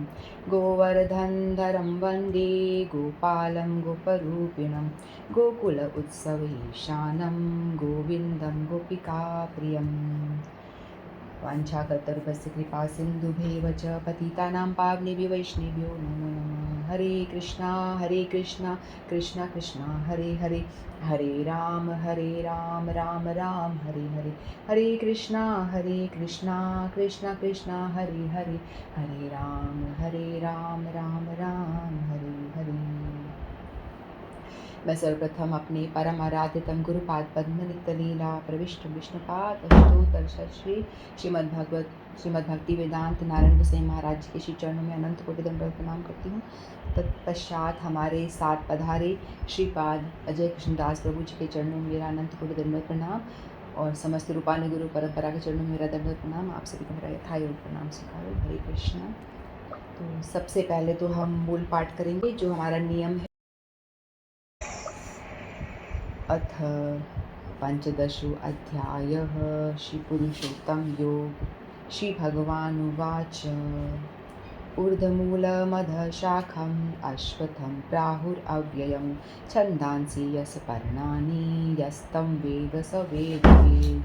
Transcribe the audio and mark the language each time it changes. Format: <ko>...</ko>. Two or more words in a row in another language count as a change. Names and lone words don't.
<sa>गोवर्धनधरं वन्दे गोपालं गोपरूपिणं गोकुल उत्सवईशानं गोविन्दं गोपिकाप्रियम्। वाञ्छाकल्पतरुभ्यश्च कृपा सिन्धुभ्येव च पतितानां पावनेभ्यो वैष्णवेभ्यो नमो नमः। हरे कृष्णा कृष्ण कृष्ण हरे हरे, हरे राम राम राम हरे हरे। हरे कृष्णा कृष्ण कृष्ण हरे हरे, हरे राम राम राम हरे हरे।</sa> <hi>मैं सर्वप्रथम अपने परम आराध्यतम गुरुपाद पद्म नित्य लीला प्रविष्ट विष्णुपाद अष्टोत्तर श्री श्रीमद्भक्ति वेदांत नारायण गोसाई महाराज के श्री चरणों में अनंत कोटि दंडवत प्रणाम करती हूँ। तत्पश्चात हमारे साथ पधारे श्रीपाद अजय कृष्णदास प्रभु जी के चरणों में मेरा अनंत कोटि दंडवत प्रणाम और समस्त रूपानुगुरु परंपरा के चरणों में मेरा दंडवत प्रणाम। आप सभी को मेरा यथायोग प्रणाम स्वीकारो। हरे कृष्ण। तो सबसे पहले तो हम मूल पाठ करेंगे जो हमारा नियम है।</hi> <sa>अथ पंचदशो अध्यायः श्रीपुरुषोत्तम योग। श्रीभगवानुवाच ऊर्ध्वमूलमधशाखम् अश्वत्थं प्राहुरव्ययं छन्दांसि यस्य पर्णानि यस्तं वेद स वेदवित्।</sa>